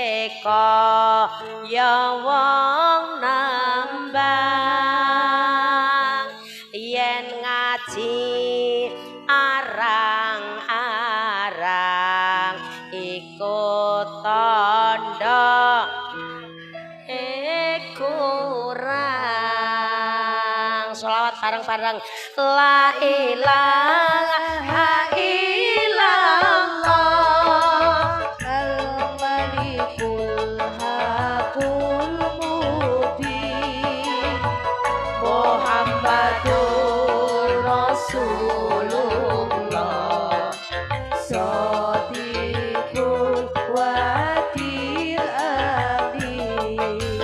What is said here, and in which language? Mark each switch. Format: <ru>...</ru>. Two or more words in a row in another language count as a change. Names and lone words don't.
<jv>kaya wong nembang, yen ngaji arang-arang iku tandha kurang. Sholawat bareng-bareng.</jv> <ar>لا إله إلا الله الملك الحق المبين محمد رسول الله صادق الوعد الأمين.</ar>